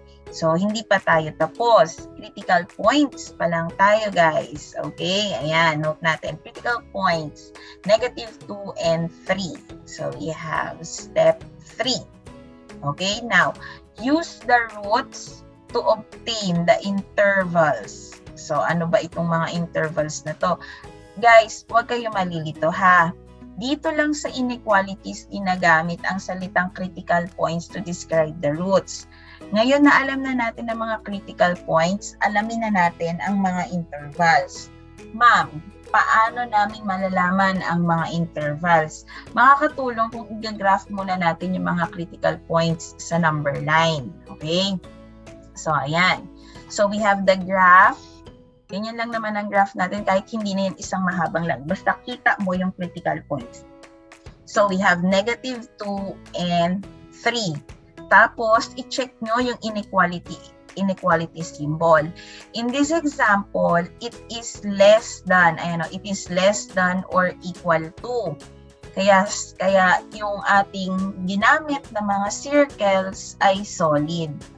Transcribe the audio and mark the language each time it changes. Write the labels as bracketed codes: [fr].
[tl] So, hindi pa tayo tapos. Critical points pa lang tayo, guys. Okay? Ayan, note natin. [en] Critical points, negative 2 and 3. So, we have step 3. Okay? Now, use the roots to obtain the intervals. [tl] So, ano ba itong mga intervals na to? Guys, huwag kayo malilito, ha? Dito lang sa inequalities ginagamit ang salitang critical points [en] to describe the roots. [tl] Ngayon na alam na natin ang mga critical points, alamin na natin ang mga intervals. Ma'am, paano namin malalaman ang mga intervals? Makakatulong kung i-graph muna natin yung mga critical points sa number line. Okay? So, ayan. [en] So, we have the graph. [tl] Ganyan lang naman ang graph natin kahit hindi na yan isang mahabang line. Basta kita mo yung [en] critical points. So, we have negative 2 and 3. [tl] Tapos, i-check nyo yung inequality symbol. [en] In this example, it is less than, it is less than or equal to. [tl] Kaya yung ating ginamit na mga circles ay solid.